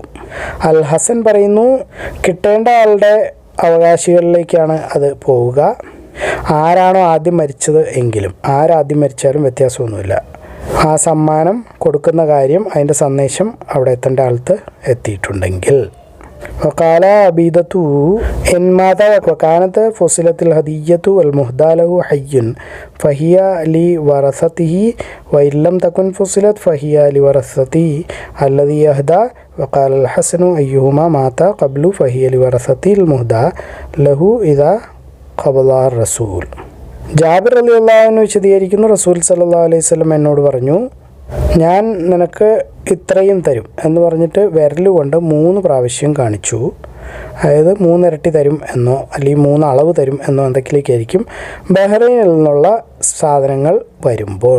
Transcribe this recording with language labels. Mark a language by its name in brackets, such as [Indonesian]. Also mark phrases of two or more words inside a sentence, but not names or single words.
[Malayalam] അൽ ഹസൻ പറയുന്നു, കിട്ടേണ്ട ആളുടെ അവകാശികളിലേക്കാണ് അത് പോവുക. ആരാണോ ആദ്യം മരിച്ചത് എങ്കിലും, ആരാദ്യം മരിച്ചാലും വ്യത്യാസമൊന്നുമില്ല. ആ സമ്മാനം കൊടുക്കുന്ന കാര്യം, അതിൻ്റെ സന്ദേശം അവിടെ എത്തേണ്ട ആൾക്ക് എത്തിയിട്ടുണ്ടെങ്കിൽ. [Arabic] وقال عبيدة إن مات وكانت فصلت الهدية والمهدى له حي فهي لورثته وإن لم تكن فصلت فهي لورثته الذي يهدى وقال الحسن أيهما مات قبل فهي لورثته المهدى له إذا قبض الرسول. [Malayalam] ജാബിർ [Arabic] رضي الله عنه [Malayalam] വിശദീകരിക്കുന്നു, റസൂൽ [Arabic] صلى الله عليه وسلم [Malayalam] എന്നോട് പറഞ്ഞു, ഞാൻ നിനക്ക് ഇത്രയും തരും എന്ന് പറഞ്ഞിട്ട് വിരലുകൊണ്ട് 3 പ്രാവശ്യം കാണിച്ചു. അതായത് 3 ഇരട്ടി തരും എന്നോ അല്ലെങ്കിൽ 3 അളവ് തരും എന്നോ എന്തൊക്കെയായിരിക്കും ബഹ്റൈനിൽ നിന്നുള്ള സാധനങ്ങൾ വരുമ്പോൾ.